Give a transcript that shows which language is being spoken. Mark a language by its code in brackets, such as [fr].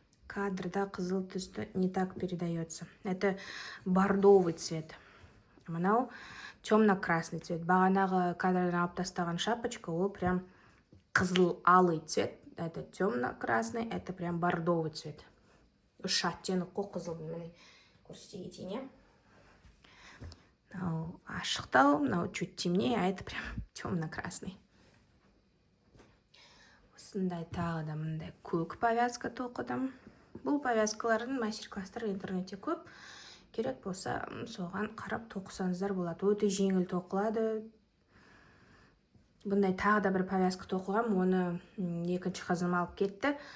[kk] Кадрда қызыл түсті [ru] не так передается. Это бордовый цвет. Мынау темно-красный цвет. [kk] Бағанағы кадрдан алып тастаған шапочка, ол прям қызыл алый цвет. [ru] Это темно-красный, это прям бордовый цвет. [kk] Үш оттенок қой қызылдың. Міне көрсете кетейін. [ru] Мынау ашықтау, мынау чуть темнее, а это прям темно-красный. [kk] Осындай тағы да мындай көк повязка тоқыдым. Бұл повязкалардың мастер-класстар интернетте көп. Керек болса, соған қарап тоқысаңыздар болады. Өте жеңіл тоқылады. Бұндай тағы да бір повязка тоқылғам, оны екінші қызым алып кетті.